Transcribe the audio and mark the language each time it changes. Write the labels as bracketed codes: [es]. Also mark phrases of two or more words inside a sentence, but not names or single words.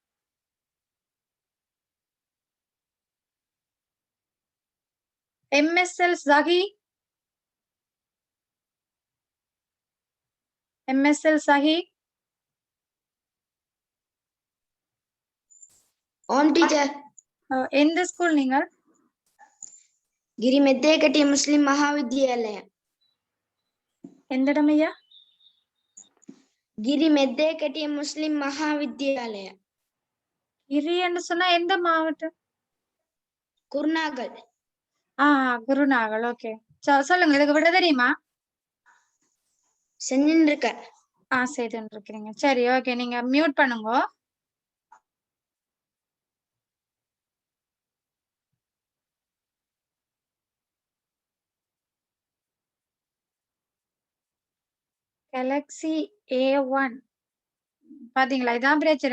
[ta] MSL Zahi, MSL Zahi. ஓம் டீச்சர். எந்த ஸ்கூல் நீங்கள்? గిరి మెద్దేకటి ముస్లిం మహావిద్యాలయం. எந்த இடம் ஐயா? గిరి మెద్దేకటి ముస్లిం మహావిద్యాలయం. கிரி என்று சொன்னா எந்த மாவட்டம்? குருநாகல். குருநாகல். ஓகே, சொல்லுங்க. இதுக்கு விட தெரியுமா? செஞ்சுட்டு இருக்க. செய்துட்டு இருக்கிறீங்க. சரி, ஓகே, நீங்க மியூட் பண்ணுங்க. Galaxy A1 பாத்தீங்களா? இதான் பிரச்சனை.